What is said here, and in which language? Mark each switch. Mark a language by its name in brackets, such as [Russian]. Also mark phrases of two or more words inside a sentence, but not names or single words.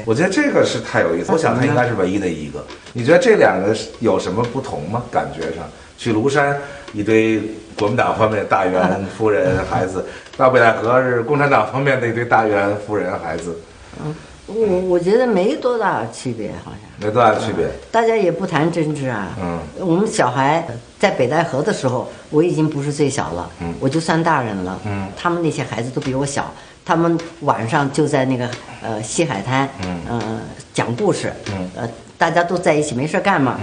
[Chinese] 我觉得这個是太有意思。我想他應該是唯一的一個。你覺得這兩個有什麼不同嗎？感覺上，去廬山一堆國民黨方面大員夫人孩子，到北戴河是共產黨方面的一堆大員夫人孩子。我覺得沒多大區別，好像沒多大區別。大家也不談政治啊。我們小孩在北戴河的時候，我已經不是最小了，我就算大人了。他們那些孩子都比我小，他們晚上就在那個西海灘，講故事，大家都在一起沒事幹嘛。